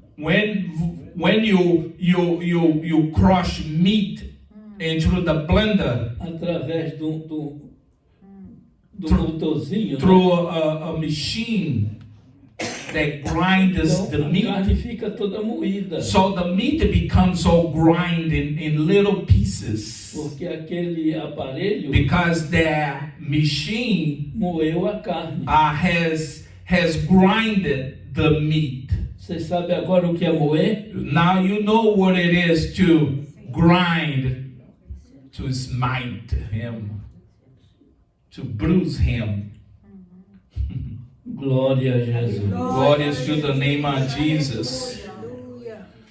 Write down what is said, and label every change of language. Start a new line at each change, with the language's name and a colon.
English: When you crush meat into the blender
Portuguese: através do motorzinho,
English: through a machine that grinds
Portuguese: então,
English: the
Portuguese: a
English: meat,
Portuguese: carne fica toda moída.
English: so the meat becomes all grind in little pieces,
Portuguese: Porque aquele aparelho
English: because that machine
Portuguese: moeu a carne.
English: has grinded the meat.
Portuguese: Você sabe agora o que é moer?
English: Now you know what it is to grind, to smite him, to bruise him.
Portuguese: Glória a Jesus.
English: Glory to the name of Jesus.
Portuguese: Aleluia.